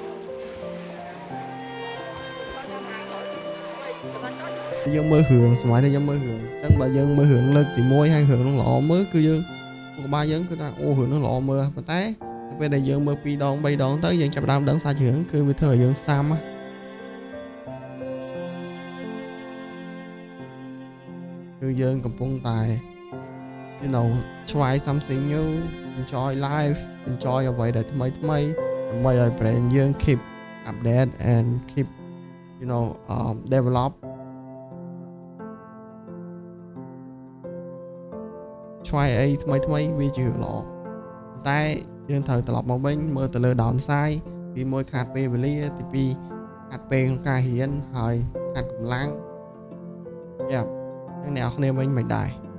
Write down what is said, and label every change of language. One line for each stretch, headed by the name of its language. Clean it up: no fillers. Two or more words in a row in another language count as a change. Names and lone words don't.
Khmer: យើងមើលរឿងសម័យនេះយើងមើលរឿងអញ្ចឹងបើយើងមើលរឿងលើកទី1ហើយរឿងហ្នឹងល្អមើលគឺយើងខួរក្បាលយើងគឺថាអូរឿងហ្នឹងល្អមើលប៉ុន្តែពេលដែលយើងមើល2ដង3ដងទៅយើងចាប់ផ្ដើមដឹងសាច់រឿងគឺវាធ្វើឲ្យយើងសាំ គឺយើងកំពុងតែ
English: you know try something new enjoy life enjoy
Khmer: អ្វីដែលថ្មីដើម្បីឲ្យ brain យើង
English: keep update and keep you know develop try
Khmer: អីថ្មីថ្មីវាជារឿងល្អតែយើងត្រូវត្រឡប់មកវិញមើលទៅលើ downside ទី1ខាតពេលវេលាទី2ខាតពេលក្នុងការរៀនហើយខាតកម្លាំងយ៉ាទាំងអ្នកនរគ្នាវិញមិនដែរ